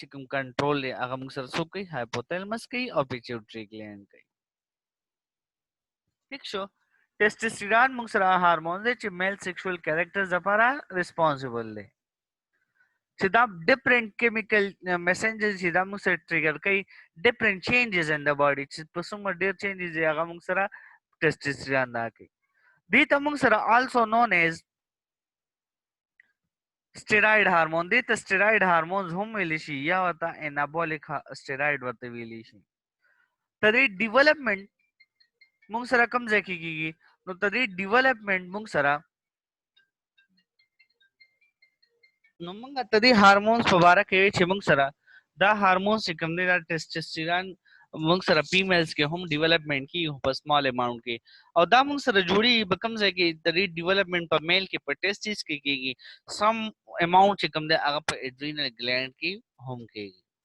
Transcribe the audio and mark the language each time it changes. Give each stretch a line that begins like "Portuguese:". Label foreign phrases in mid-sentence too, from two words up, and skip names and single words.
Pashto: کوم کنټرول دی هغه موږ سره څوک کوي هایپوتلمس کوي او
English: pituitary gland
Pashto: کوي ٹھیک شو टेस्टोस्टेरोन موږ سره هارمون دی چې
English: male sexual characters
Pashto: لپاره ریسپانسیبل دی چې دا
English: different chemical messengers
Pashto: چې دا موږ سره ټریګر کوي
English: different changes in the body
Pashto: چې په څومره ډیر چینجز دی هغه موږ سره ټیسټوسټیرون دا کوي دې ته موږ سره
English: also known as steroid hormone
Pashto: دي ته
English: steroid hormones
Pashto: هم ویل شي یا وته
English: anabolic steroid
Pashto: ورته ویل شي تدې ډیولپمنٹ موږ سره کم ځای کیږي نو تدې ډیولپمنٹ موږ سره نو موږ تدې هارمونز په اړه کې چې موږ سره دا هارمونز چې کوم دي دا ټیسټوسټیرون موږ سره فیمیلز کې هم ډیولپمنٹ کی په
English: small amount
Pashto: کې او دا موږ سره جوړي به کم ځای کې تدې ډیولپمنٹ په میل کې په ټیسټس کې کیږي
English: some amount
Pashto: چې کوم دي هغه په
English: adrenal gland
Pashto: کې هم کیږي